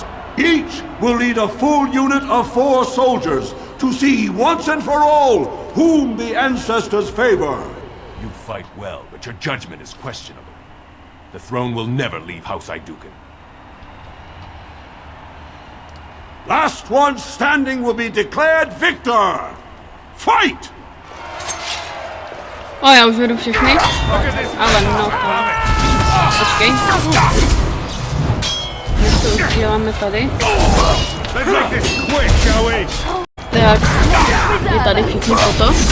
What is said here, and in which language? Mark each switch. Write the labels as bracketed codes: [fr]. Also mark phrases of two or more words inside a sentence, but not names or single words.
[en] Each will lead a full unit of 4 soldiers to see once and for all whom the ancestors favor. You fight well, but your judgment is questionable. The throne will never leave House Idukan. Last one standing will be declared victor. Fight! [cs] O, já už vedu všechny. Ale no, počkej. My to už děláme tady. Tak, je tady všichni toto.